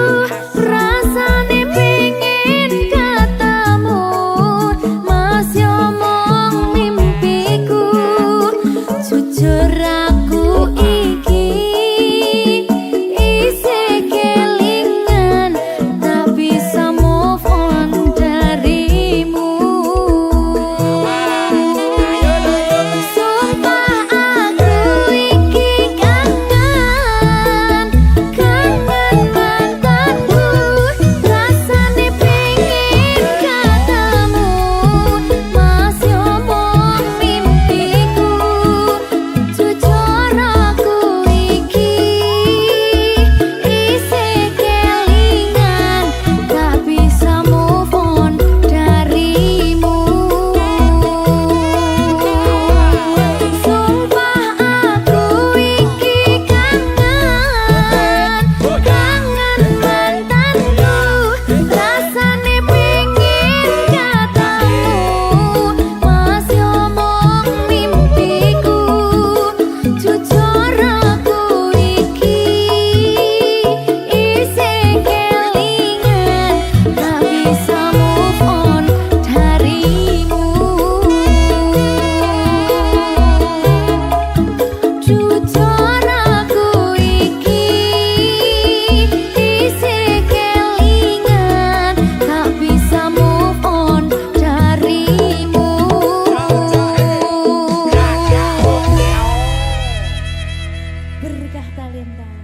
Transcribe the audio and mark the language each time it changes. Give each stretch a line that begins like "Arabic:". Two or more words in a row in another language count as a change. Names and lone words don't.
Javanese: Rasane pengen ketemu, masih omong mimpiku. Jujur aku iki isih kelingan, tak bisa
English: move on
Javanese: darimu. Sumpah aku iki kangen, kangen mantanku. Rasane pengen ketemu, masih omong mimpiku. Jujur aku iki isih kelingan, tak bisa
English: move on
Javanese: darimu. Sumpah aku iki kangen, kangen mantanku. Rasane pengen ketemu, masih omong mimpiku. Jujur aku iki isih kelingan, tak bisa
English: move on
Javanese: darimu. Jujur aku iki isih kelingan, tak bisa
English: move on
Javanese: darimu.
Indonesian: Berkah talenta.